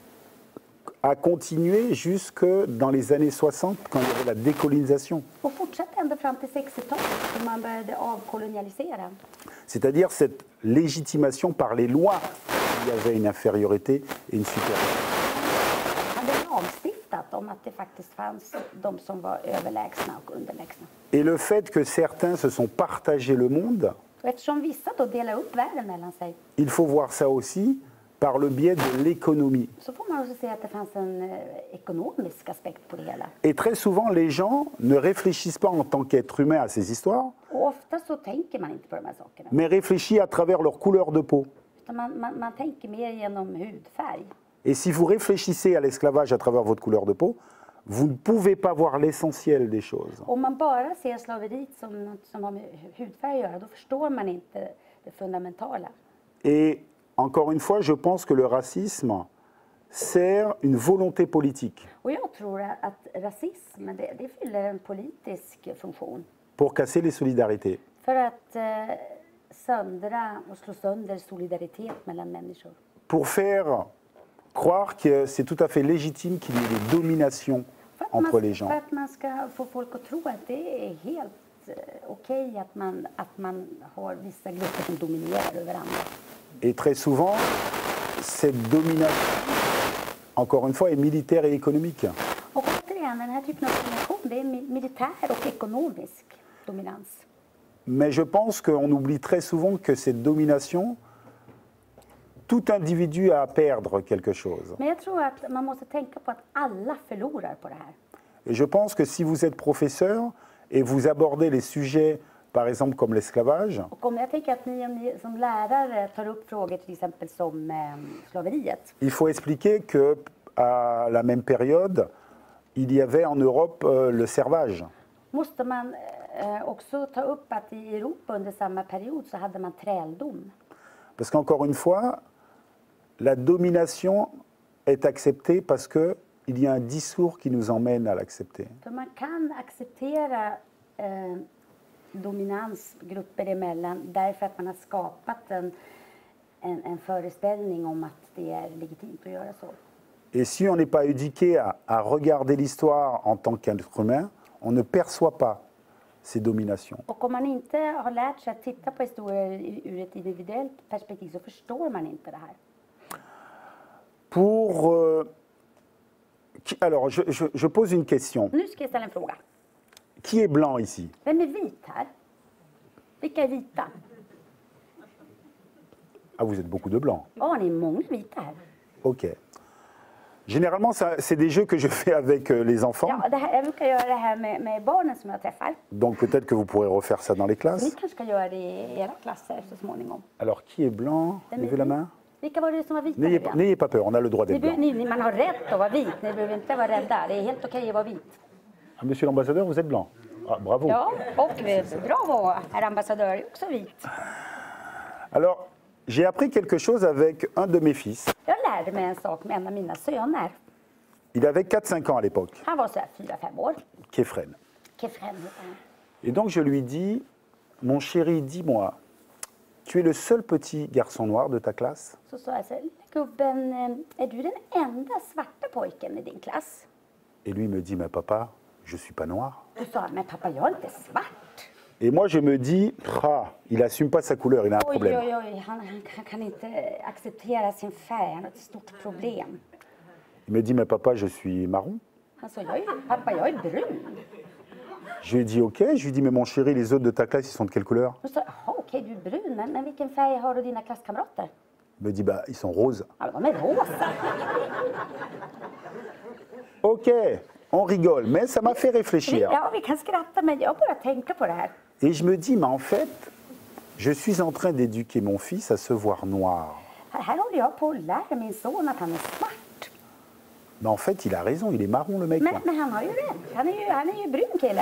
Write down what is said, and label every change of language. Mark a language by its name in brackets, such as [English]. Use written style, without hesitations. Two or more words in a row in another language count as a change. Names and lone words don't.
[French] a continué jusque dans les années 60, quand il y avait la décolonisation. [Swedish] och fortsatte ända fram till 60-talet då man började avkolonialisera. [French] C'est-à-dire cette légitimation par les lois qu'il y avait une infériorité et une supériorité. [Swedish] Man hade lagstiftat om att det faktiskt fanns de som var överlägsna och underlägsna. [French] Et le fait que certains se sont partagés le monde, [Swedish] Och eftersom vissa då delar upp världen mellan sig, [French] il faut voir ça aussi par le biais de l'économie. [Swedish] så får man också se att det fanns en ekonomisk aspekt på det hela. [French] Et très souvent, les gens ne réfléchissent pas en tant qu'être humain à ces histoires, [Swedish] Och ofta så tänker man inte på de här sakerna. [French] mais réfléchissent à travers leur couleur de peau. [Swedish] Utan man tänker mer genom hudfärg. [French] Et si vous réfléchissez à l'esclavage à travers votre couleur de peau, vous ne pouvez pas voir l'essentiel des choses. [Swedish] Om man bara ser slaveriet som något som har med hudfärg att göra, då förstår man inte det fundamentala. [French] Et encore une fois, je pense que le racisme sert une volonté politique [Swedish] Och jag tror att rasism, det fyller en politisk funktion. [French] pour casser les solidarités. [Swedish] För att söndra och slå sönder solidaritet mellan människor. [French] Pour faire croire que c'est tout à fait légitime qu'il y ait des dominations entre les gens. [Swedish] För att man ska få folk att tro att det är helt okej att man har vissa grupper som dominerar över andra. [French] Et très souvent, cette domination, encore une fois, est militaire et économique. [Swedish] Och återigen, den här typen av domination, det är militär och ekonomisk dominans. [French] Mais je pense qu'on oublie très souvent que cette domination, tout individu a à perdre quelque chose. [Swedish] Men jag tror att man måste tänka på att alla förlorar på det här. [French] Et je pense que si vous êtes professeur et vous abordez les sujets, par exemple comme l'esclavage, [Swedish] Och om jag tänker att ni som lärare tar upp frågor till exempel som slaveriet. [French] il faut expliquer que à la même période, il y avait en Europe le servage. [Swedish] Måste man också ta upp att i Europa under samma period så hade man träldom. [French] Parce qu'encore une fois, la domination est acceptée parce qu'il y a un discours qui nous emmène à l'accepter. [Swedish] För man kan acceptera dominans grupper emellan därför att man har skapat en föreställning om att det är legitimt att göra så. [French] Et si on n'est pas éduqué à regarder l'histoire en tant qu'être humain, on ne perçoit pas ces dominations. [Swedish] Och om man inte har lärt sig att titta på historier ur ett individuellt perspektiv så förstår man inte det här. [French] Alors, je pose une question. [Swedish] Nu ska jag ställa en fråga. [French] Qui est blanc ici? [Swedish] Vem är vit här? Vilka är vita? [French] Ah, vous êtes beaucoup de blancs. [Swedish] Ja, ni är många vita här. [French] Ok. Généralement, c'est des jeux que je fais avec les enfants. [Swedish] Ja, jag brukar göra det här med barnen som jag träffar. [French] Donc peut-être que vous pourrez refaire ça dans les [Swedish] Ni [French] classes. [Swedish] kanske ska göra det i era klasser så småningom. [French] Alors, qui est blanc? Levez la main. [Swedish] Vilka var det som var vita nu igen? [French] N'ayez pas peur, on a le droit d'être blanc. [Swedish] Man har rätt att vara vit, ni behöver inte vara rädda. Det är helt okej att vara vit. [French] Ah, monsieur l'ambassadeur, vous êtes blanc. Ah, bravo. [Swedish] Ja, och bravo, herr ambassadör är också vit. [French] Alors, j'ai appris quelque chose avec un de mes fils. [Swedish] Jag lärde mig en sak med en av mina söner. [French] Il avait 4-5 ans à l'époque, [Swedish] Han var så här 4-5 år. Kefren. Kefren heter han. [French] Et donc je lui dis, mon chéri, dis-moi, tu es le seul petit garçon noir de ta classe? [Swedish] Så sa jag så här, gubben, är du den enda svarta pojken i din klass? [French] Et lui me dit, mais papa, je suis pas noir. [Swedish] Då sa han, men pappa jag är inte svart. [French] Et moi je me dis, ah, il assume pas sa couleur, il a un [Swedish] Oj, [French] problème. [Swedish] oj, oj, han kan inte acceptera sin färg, han har ett stort problem. [French] Il me dit, mais papa, je suis marron. [Swedish] Han sa, pappa jag är brun. [French] Je lui ai dit, ok. Je lui dis, mais mon chéri, les autres de ta classe, ils sont de quelle couleur? [Swedish] Då sa jag, jaha okej du är brun, men vilken färg har du dina klasskamrater? [French] Il me dit, bah, ils sont roses. [Swedish] Ja, de är rosa. [French] Ok, on rigole, mais ça m'a fait réfléchir. [Swedish] Ja, vi kan skratta, men jag bara tänker på det här. [French] Et je me dis, mais en fait, je suis en train d'éduquer mon fils à se voir noir. [Swedish] Här håller jag på att lära min son att han är svart. [French] Mais en fait, il a raison, il est marron le mec. Là. [Swedish] Men han har ju rätt. Han är ju brun killen.